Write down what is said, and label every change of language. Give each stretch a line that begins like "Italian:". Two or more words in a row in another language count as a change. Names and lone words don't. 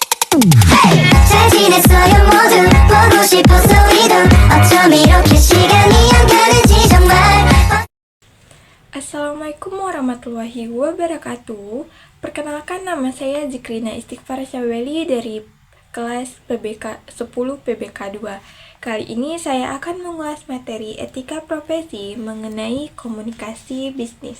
Korean: 잘 지냈어요 모두 보고 싶어서 우리도 어쩜 이렇게 시간이 안 가는지 정말.
Arabic: السلام عليكم ورحمة الله وبركاته.
Indonesian: Perkenalkan, nama saya Zikrina Istighfar Syaweli dari kelas PBK 10 PBK 2. Kali ini saya akan mengulas materi etika profesi mengenai komunikasi bisnis.